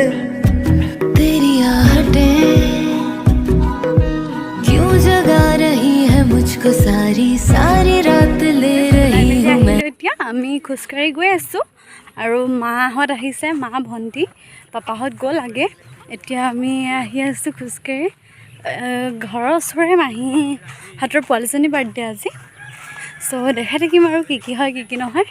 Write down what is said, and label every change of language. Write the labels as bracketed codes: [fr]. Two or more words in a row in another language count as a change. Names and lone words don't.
[hi] तेरी आहटें क्यों जगा रही है मुझको सारी सारी रात ले रही हूँ मैं। [as] এতিয়া আমি খোজকাঢ়ি গৈ আছোঁ আৰু মাহঁত আহিছে, মা ভণ্টি পাপাহঁত গ'ল আগে। এতিয়া আমি আহি আছোঁ খোজকাঢ়ি। ঘৰৰ ওচৰৰে মাহীহঁতৰ পোৱালীজনী বাৰ্থডে আজি। চ' দেখাই থাকিম আৰু কি হয় কি নহয়।